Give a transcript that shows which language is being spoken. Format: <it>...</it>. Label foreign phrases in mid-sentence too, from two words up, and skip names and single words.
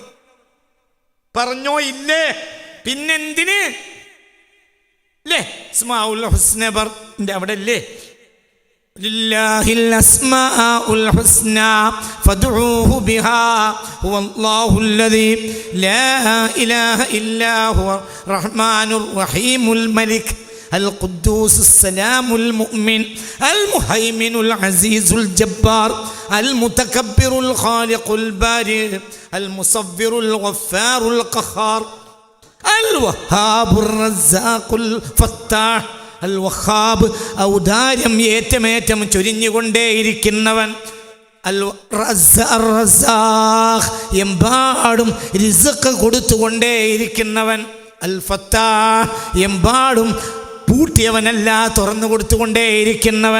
<ml>പറഞ്ഞോ ഇല്ലേ? പിന്നെന്തിന് അല്ലേ?</ml> <ar>الأسماء الحسنى</ar> <ml>അവിടെ അല്ലേ?</ml> <ar>لله الأسماء الحسنى فادعوه بها هو الله الذي لا إله إلا هو الرحمن الرحيم الملك القدوس السلام المؤمن المهيمن العزيز الجبار المتكبر الخالق البارئ المصور الغفار القهار الوهاب الرزاق الفتاح الوهاب</ar> <ml>ഔദാര്യം ഏറ്റമേറ്റം ചൊരിഞ്ഞുകൊണ്ടേയിരിക്കുന്നവൻ. റസാഖ്, എമ്പാടും റിസ്ക് കൊടുത്തുകൊണ്ടേയിരിക്കുന്നവൻ. അൽ ഫത്താഹ്, എമ്പാടും പൂട്ടിയവനല്ല, തുറന്നു കൊടുത്തുകൊണ്ടേയിരിക്കുന്നവൻ.</ml>